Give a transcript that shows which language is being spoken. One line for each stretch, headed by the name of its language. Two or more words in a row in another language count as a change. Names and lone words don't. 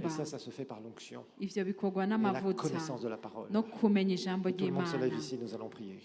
French: Et ça se fait par l'onction
Rundi: ivyo bikorwa
French: et la
Rundi: n'amavuta
French: connaissance de la parole.
Rundi: no kumenya ijambo
French: Tout le monde se
Rundi: ry'imana
French: lève ici, nous allons prier.